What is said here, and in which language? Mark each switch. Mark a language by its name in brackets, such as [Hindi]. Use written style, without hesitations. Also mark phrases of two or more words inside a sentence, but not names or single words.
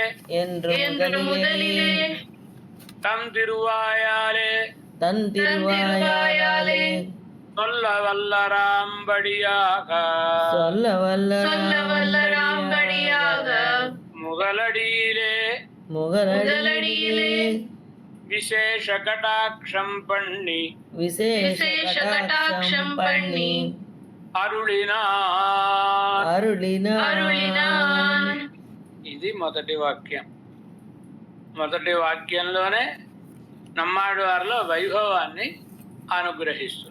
[Tamil] தம் திருவாயாலே சொல்ல வல்லராம்படியாக முதலடியிலே விசேஷ கடாட்சம் பண்ணி అరుళినాన్. [Telugu] ఇది మొదటి వాక్యం. మొదటి వాక్యంలోనే నమ్మాడు వారిలో వైభవాన్ని అనుగ్రహిస్తున్నాం.